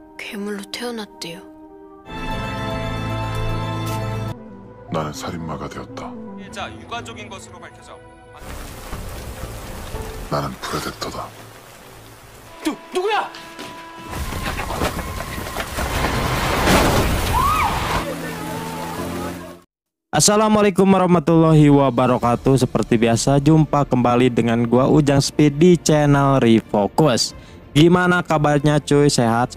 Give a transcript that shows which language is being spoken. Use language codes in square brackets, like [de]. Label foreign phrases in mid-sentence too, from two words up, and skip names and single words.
[ko] 괴물로 태어났대요. 나는 살인마가 되었다. 피해자 유가족인 것으로 밝혀져. 나는 프레데터다. 누구야? [ar] السلام عليكم ورحمة الله وبركاته. [id] Seperti biasa jumpa kembali dengan gua Ujang Speed di channel Refocus. Gimana kabarnya cuy? Sehat?